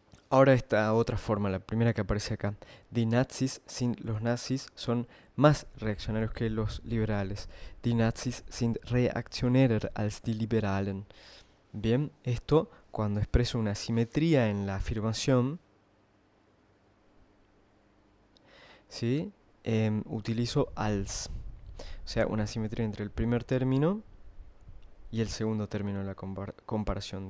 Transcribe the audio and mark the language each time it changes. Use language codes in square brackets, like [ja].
[es] Ahora esta otra forma, la primera que aparece acá. Die Nazis, los nazis son más reaccionarios que los liberales. [de] Die Nazis sind reaktionärer als die Liberalen. [es] Bien, esto cuando expreso una simetría en la afirmación, ¿sí? Utilizo als. O sea, una simetría entre el primer término y el segundo término de la comparación.